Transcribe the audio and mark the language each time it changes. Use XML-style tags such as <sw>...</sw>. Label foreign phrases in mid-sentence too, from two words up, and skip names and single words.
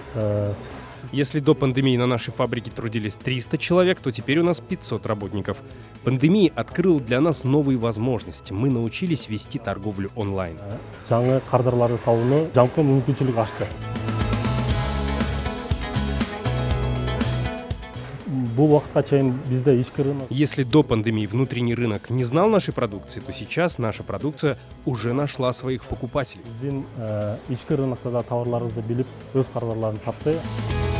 <ru>Если до пандемии на нашей фабрике трудились 300 человек, то теперь у нас 500 работников. Пандемия открыла для нас новые возможности. Мы научились вести торговлю онлайн.</ru> <ky>жаңы кардарларды табууну жалпы мүмкүнчүлүк ачты. Бул убакытка чейин бизде ички рынок</ky> <ru>Если до пандемии внутренний рынок не знал нашей продукции, то сейчас наша продукция уже нашла своих покупателей.</ru> <ky>биздин ички рынокто да товарларыбызды билип, өз кардарларын тапты.</ky>